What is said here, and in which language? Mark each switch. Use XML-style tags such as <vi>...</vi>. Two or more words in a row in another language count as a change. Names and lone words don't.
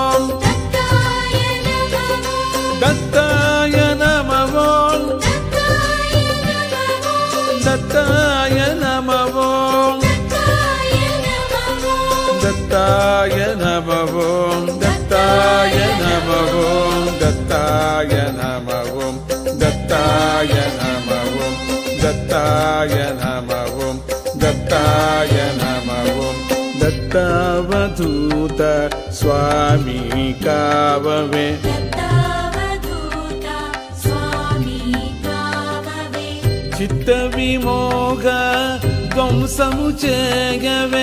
<sa>दत्ताय नमः दत्ताय नमः दत्ताय नमः दत्ताय नमः दत्ताय नमः दत्ताय దత్తాయ నమ ఓం దత్తాయ నమ ఓం</sa> <te>దత్తావధూత స్వామి కావవే దత్తావధూత స్వామి కావవే చిత్త విమోహ ధ్వంసము చేయవే</te>